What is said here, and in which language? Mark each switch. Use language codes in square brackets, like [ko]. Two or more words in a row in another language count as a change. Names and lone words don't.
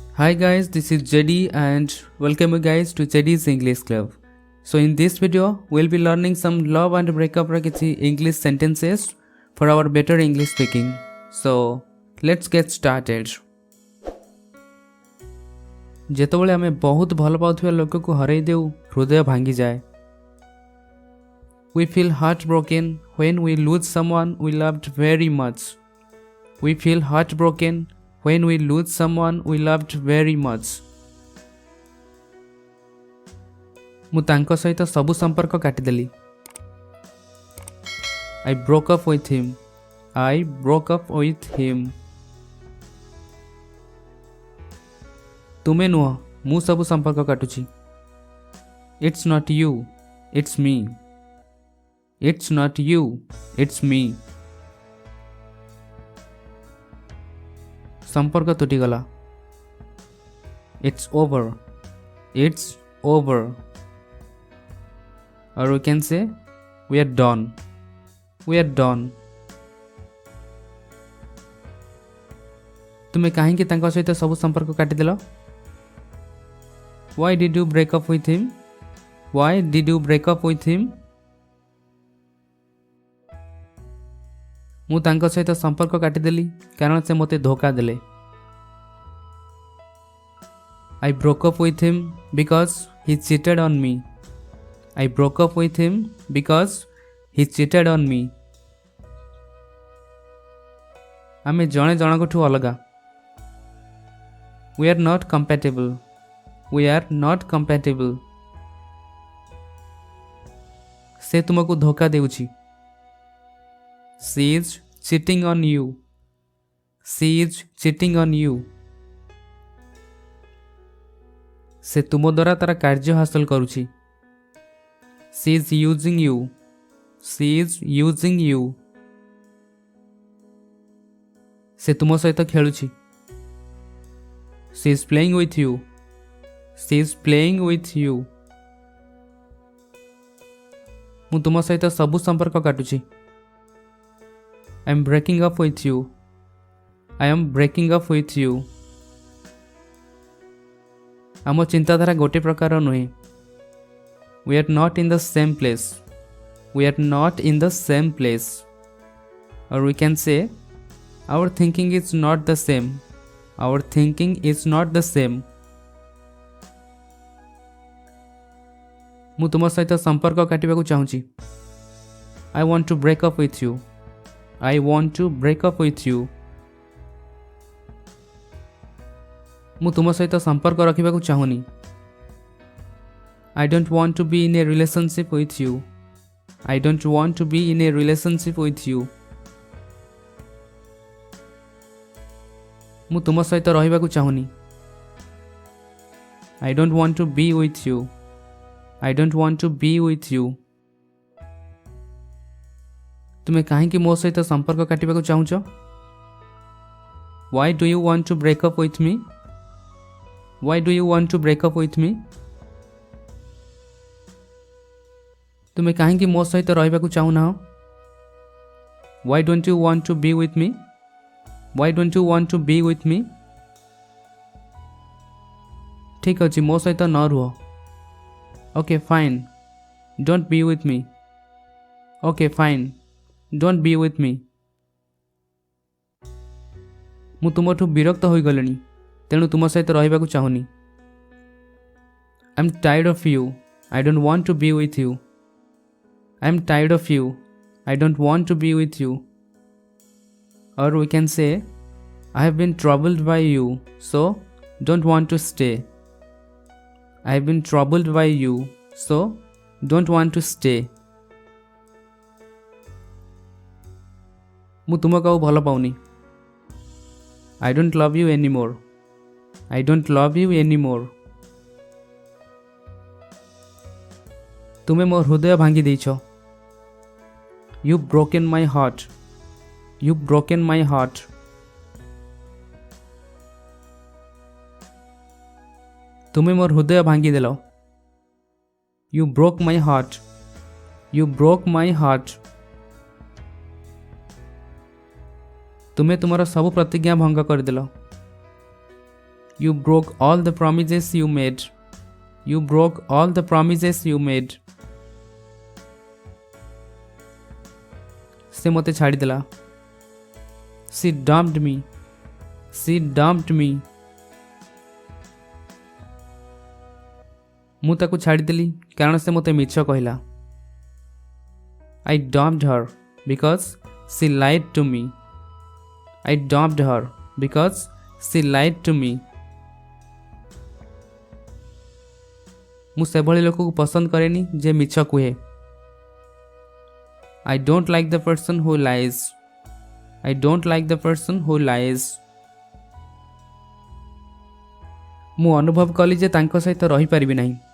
[en] Hi guys, this is JD and welcome you guys to JD's English Club. So in this video, we'll be learning some love and breakup English sentences for our better English speaking. So let's get started. [or] ଯେତେବେଳେ ଆମେ ବହୁତ ଭଲ ପାଉଥିବା ଲୋକକୁ ହରେଇ ଦେଉ ହୃଦୟ ଭାଙ୍ଗି ଯାଏ. [en] We feel heartbroken when we lose someone we loved very much. We feel heartbroken when we lose someone we loved very much. [or] ମୁଁ ତାଙ୍କ ସହିତ ସବୁ ସମ୍ପର୍କ କାଟିଦେଲି. [en] I broke up with him. I broke up with him. [or] ତୁମେ ନୁହଁ, ମୁଁ ସବୁ ସମ୍ପର୍କ କାଟୁଛି. [en] It's not you, it's me. It's not you, it's me. [or] ସମ୍ପର୍କ ତୁଟିଗଲା. [en] It's over. It's over. Or we can say we are done. We are done. [or] ତୁମେ କାହିଁକି ତାଙ୍କ ସହିତ ସବୁ ସମ୍ପର୍କ କାଟିଦେଲ? [en] Why did you break up with him? Why did you break up with him? [or] ମୁଁ ତାଙ୍କ ସହିତ ସମ୍ପର୍କ କାଟିଦେଲି କାରଣ ସେ ମୋତେ ଧୋକା ଦେଲେ. [en] I broke up with him because he cheated on me. I broke up with him because he cheated on me. [or] ଆମେ ଜଣେ ଜଣଙ୍କଠୁ ଅଲଗା. [en] We are not compatible. We are not compatible. [or] ସେ ତୁମକୁ ଧୋକା ଦେଉଛି. [en] She is cheating on you. She is cheating on you. [or] ସେ ତୁମ ଦ୍ୱାରା ତାର କାର୍ଯ୍ୟ ହାସଲ କରୁଛି. [en] She is using you. She is using you. [or] ସେ ତୁମ ସହିତ ଖେଳୁଛି. [en] She is playing with you. She is playing with you. [or] ମୁଁ ତୁମ ସହିତ ସବୁ ସମ୍ପର୍କ କାଟୁଛି. [en] I am breaking up with you. I am breaking up with you. [or] ଆମ ଚିନ୍ତାଧାରା ଗୋଟେ ପ୍ରକାର ନୁହେଁ. [en] We are not in the same place. We are not in the same place. Or we can say our thinking is not the same. Our thinking is not the same. [or] ମୁଁ ତୁମ ସହିତ ସମ୍ପର୍କ କାଟିବାକୁ ଚାହୁଁଛି. [en] I want to break up with you. I want to break up with you. [or] ମୁଁ ତୁମ ସହିତ ସମ୍ପର୍କ ରଖିବାକୁ ଚାହୁଁନି. [en] I don't want to be in a relationship with you. I don't want to be in a relationship with you. [or] ମୁଁ ତୁମ ସହିତ ରହିବାକୁ ଚାହୁଁନି. [en] I don't want to be with you. I don't want to be with you. [or] ତୁମେ କାହିଁକି ମୋ ସହିତ ସମ୍ପର୍କ କାଟିବାକୁ ଚାହୁଁଛ? [en] Why do you want to break up with me? Why do you want to break up with me? [or] ତୁମେ କାହିଁକି ମୋ ସହିତ ରହିବାକୁ ଚାହୁଁନ? [en] Why don't you want to be with me? Why don't you want to be with me? [or] ଠିକ ଅଛି, ମୋ ସହିତ ନ ରୁହ. [en] Okay, fine. Don't be with me. Okay, fine. Don't be with me. [or] ମୁଁ ତୁମଠୁ ବିରକ୍ତ ହୋଇଗଲିଣି ତେଣୁ ତୁମ ସହିତ ରହିବାକୁ ଚାହୁଁନି. [en] I'm tired of you. I don't want to be with you. I'm tired of you. I don't want to be with you. Or we can say I have been troubled by you, so don't want to stay. I have been troubled by you, so don't want to stay. [or] ମୁଁ ତୁମକୁ ଆଉ ଭଲ ପାଉନି. [en] I don't love you anymore. I don't love you anymore. [or] ତୁମେ ମୋ ହୃଦୟ ଭାଙ୍ଗି ଦେଇଛ. [en] You've broken my heart. You've broken my heart. [or] ତୁମେ ମୋ ହୃଦୟ ଭାଙ୍ଗି ଦେଲ. [en] You broke my heart. You broke my heart. [or] ତୁମେ ତୁମର ସବୁ ପ୍ରତିଜ୍ଞା ଭଙ୍ଗ କରିଦେଲ. [en] You broke all the promises you made. You broke all the promises you made. [or] ସେ ମତେ ଛାଡ଼ି ଦେଲା. [en] She dumped me. She dumped me. [or] ମୁଁ ତାକୁ ଛାଡ଼ିଦେଲି କାରଣ ସେ ମୋତେ ମିଛ କହିଲା. [en] I dumped her because she lied to me. I dumped her because she lied to me. [or] ମୁଁ ସେଭଳି ଲୋକକୁ ପସନ୍ଦ କରେନି ଯେ ମିଛ କୁହେ. [en] I don't like the person who lies. I don't like the person who lies. [or] ମୁଁ ଅନୁଭବ କଲି ଯେ ତାଙ୍କ ସହିତ ରହିପାରିବି ନାହିଁ.